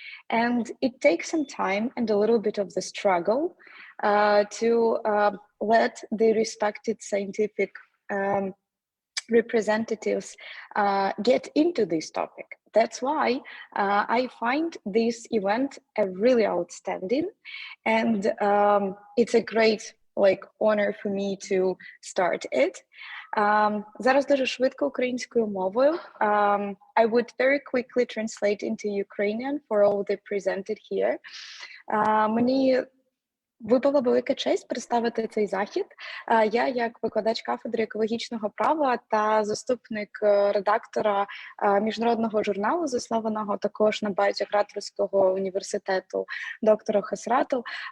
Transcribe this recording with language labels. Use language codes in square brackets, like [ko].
[en] And it takes some time and a little bit of the struggle to let the respected scientific representatives get into this topic. That's why I find this event a really outstanding, and it's a great honor for me to start it. [uk] Зараз дуже швидко українською мовою. [en] I would very quickly translate into Ukrainian for all the presented here. [uk] Мені випала велика честь представити цей захід. Я, як викладач кафедри екологічного права та заступник редактора міжнародного журналу, заснованого також на базі Grassroots університету доктора Хасрату,